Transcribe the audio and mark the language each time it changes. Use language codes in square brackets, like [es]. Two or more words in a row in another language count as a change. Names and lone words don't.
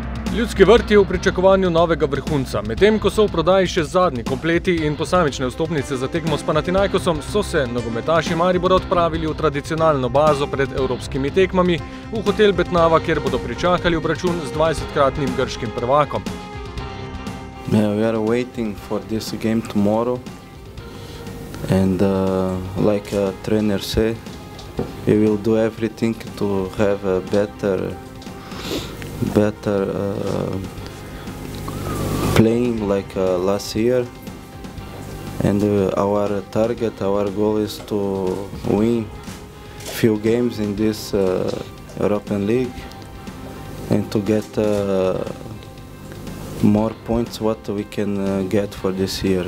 [sl] Ljudski vrt je v pričakovanju novega vrhunca. Medtem ko so v prodaji še zadnji kompleti in posamične vstopnice za tekmo s Panathinaikosom, so se nogometaši Maribora odpravili v tradicionalno bazo pred evropskimi tekmami v hotel Betnava, kjer bodo pričakali obračun z 20-kratnim grškim prvakom. [en] We are waiting for this game tomorrow, and like trainer said, we will do everything to have a better playing like last year, and our target, our goal is to win few games in this European League and to get more points what we can get for this year.